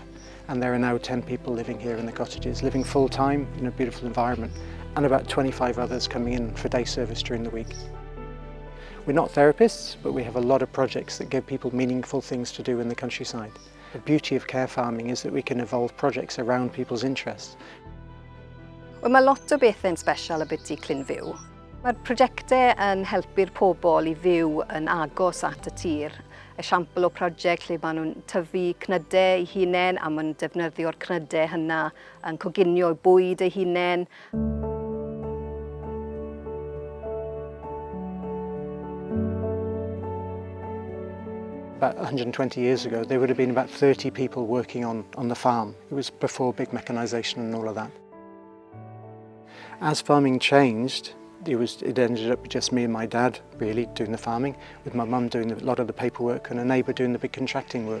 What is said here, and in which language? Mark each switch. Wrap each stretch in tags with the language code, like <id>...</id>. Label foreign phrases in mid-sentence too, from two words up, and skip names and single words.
<en>And there are now 10 people living here in the cottages, living full-time in a beautiful environment, and about 25 others coming in for day service during the week. We're not therapists, but we have a lot of projects that give people meaningful things to do in the countryside. The beauty of care farming is that we can evolve projects around people's interests.</en> <cy>Wel, mae lot o bethau'n special y byti Clynfyw. Mae'r prosiectau yn helpu'r pobl i fyw yn agos at y tir. Esiampl o prosiect lle maen nhw'n tyfu cnydau eu hunain a maen nhw'n defnyddio'r cnydau hynna yn coginio bwyd eu hunain.</cy> <en>About 120 years ago, there would have been about 30 people working on the farm. It was before big mechanisation and all of that. As farming changed, it ended up with just me and my dad really doing the farming, with my mum doing a lot of the paperwork and a neighbour doing the big contracting work.</en>